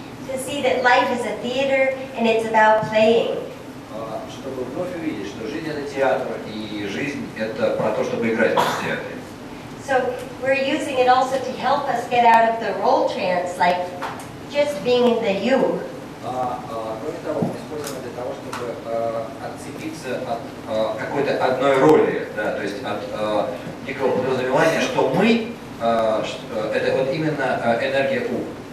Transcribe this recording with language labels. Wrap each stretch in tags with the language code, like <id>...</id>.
<en>To see that life is a theater and it's about playing.</en> <ru>Чтобы вновь увидеть, что жизнь это театр, и жизнь это про то, чтобы играть в театре.</ru> <en>So we're using it also to help us get out of the role trance, like just being in the you.</en> <ru>Кроме того, мы используем это для того, чтобы отцепиться от какой-то одной роли, да, то есть от некого подразумевания, что мы, это вот именно энергия У.</ru>